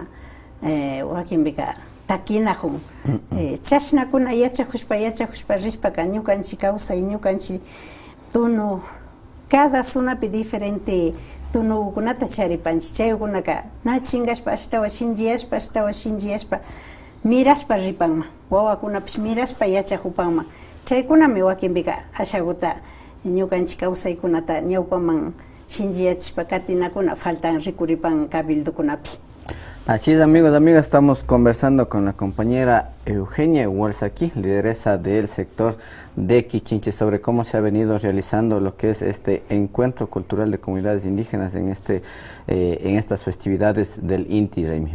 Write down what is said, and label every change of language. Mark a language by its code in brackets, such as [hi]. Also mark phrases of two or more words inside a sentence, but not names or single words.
[qu] wakinpika takinajun chashnakuna yachajushpa rishpaka ñukanchik kawsay ñukanchik tunu cada sunapi diferente tunukunata charipanchik chaykunaka na chingashpa ashtawa shinchiyashpa mirashpa ripanman wawakunapish mirashpa yachajupanman chaykunami wakinpika ashaguta ñukanchik kawsaykunata ñawpaman shinchiyachishpa katinakuna faltan rikuripan cabildokunapi. [es] Así es, amigos, amigas, estamos conversando con la compañera Eugenia Walsaki, lideresa del sector de Quichinche, sobre cómo se ha venido realizando lo que es este encuentro cultural de comunidades indígenas en estas festividades del Inti Raymi.